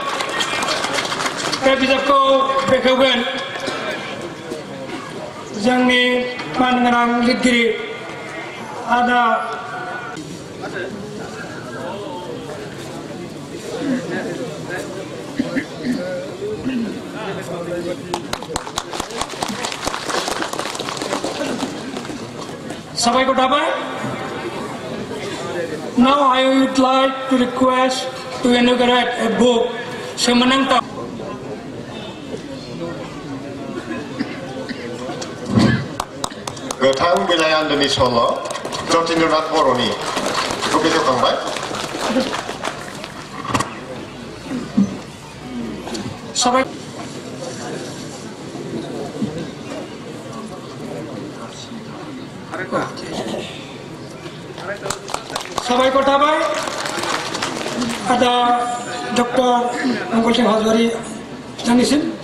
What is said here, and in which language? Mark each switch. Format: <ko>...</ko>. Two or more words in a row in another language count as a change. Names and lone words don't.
<brx>बे बिजाबखौ बेखेवगोन जोंनि मानगोनां लिरगिरि आदा साबायखर थाबाय</brx> <en>Now I would like to request to inaugurate a book Semenantau</en> <brx>गोथां बिलाइ आन्दोनि सल' जतिन्द्रनाथ बर'नि बेखौ बेखेवखांबाय साबायखर थाबाय आदा डक्टर मंगल सिंह हाजवारी बिथांनिसिम</brx>